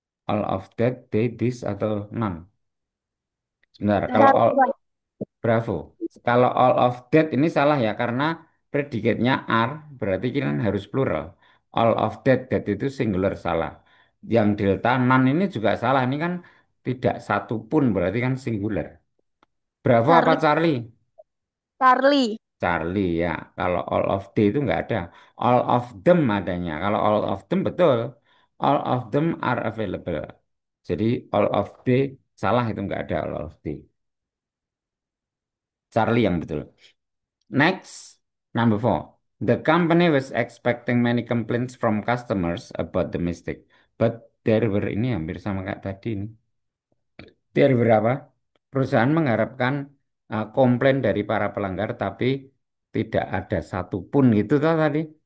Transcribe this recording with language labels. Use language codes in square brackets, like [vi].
[en] All of that, they, this, atau none? [id] Sebentar, kalau all, Charlie, Pak. bravo. Kalau all of that ini salah ya, karena predikatnya are, berarti kan harus plural. All of that, that itu singular, salah. Yang delta none ini juga salah, ini kan tidak satu pun, berarti kan singular. Bravo apa Charlie, Charlie? Charlie. Charlie ya. Kalau all of they itu nggak ada. All of them adanya. Kalau all of them betul. [en] All of them are available. [id] Jadi all of they salah itu nggak ada all of they. Charlie yang betul. [en] Next, number four. The company was expecting many complaints from customers about the mistake, but there were [id] ini hampir sama kayak tadi ini. [en] There were apa? [id] Perusahaan mengharapkan komplain dari para pelanggar, tapi tidak ada satupun gitu toh tadi.